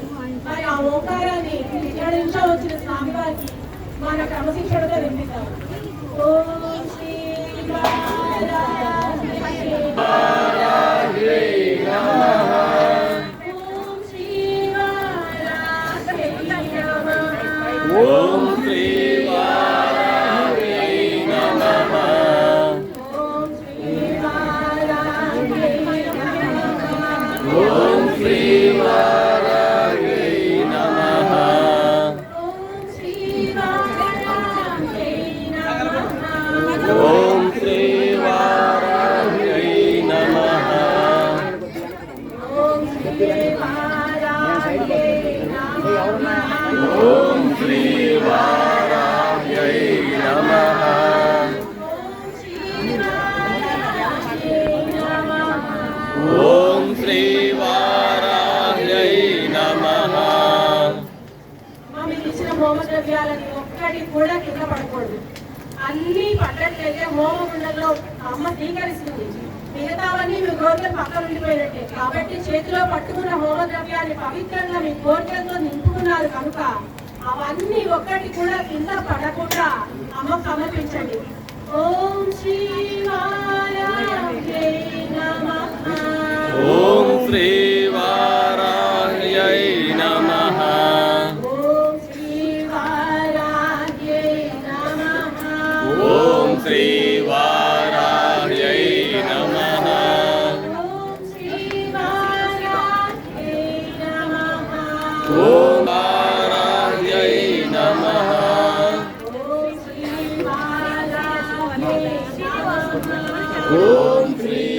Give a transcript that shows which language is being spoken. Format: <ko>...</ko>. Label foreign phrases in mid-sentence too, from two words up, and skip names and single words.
<te>మరి ఆ ఓంకారాన్ని ఇక్కడ నుంచో వచ్చిన స్వామి వారికి మన క్రమశిక్షణతో వినిపిస్తాం.</te> <sa>ఓం శ్రీ వారాహి నమః. ఓం శ్రీ వారాహి నమః. ओम श्री वाराही नमः ఓం శ్రీ వారాహి నమః. ओम श्री वाराही नमः ఓం శ్రీ వారాహి నమః. ओम श्री वाराही नमः ఓం శ్రీ వారాహి నమః. ओम श्री वाराह्यै नमः ओम श्री वाराह्यै नमः</sa> <te>మనం ఇచ్చిన హోమ ద్రవ్యాలని ఒక్కటి కూడా కింద పడకూడదు. అన్ని పడ్డట్లయితే హోమగుండంలో అమ్మ స్వీకరిస్తుంది. మిగతావన్నీ మీ కోరికలు పక్కన ఉండిపోయినట్టే. కాబట్టి చేతిలో పట్టుకున్న హోమ ద్రవ్యాన్ని పవిత్రంగా మీ కోరికలతో నింపుకున్నారు కనుక అవన్నీ ఒక్కటి కూడా కింద పడకుండా అమ్మకు సమర్పించండి.</te> <sa>ఓం శ్రీ వారాహ్యై నమః. ओम श्री वाराह्यै नमः ఓం శ్రీ వారాహ్యై నమః. ओम श्री वाराह्यै नमः ఓం శ్రీ వారాహ్యై నమః. ओम वाराह्यै नमः ఓం శ్రీ వారాహ్యై నమః. ఓం శ్రీ</sa>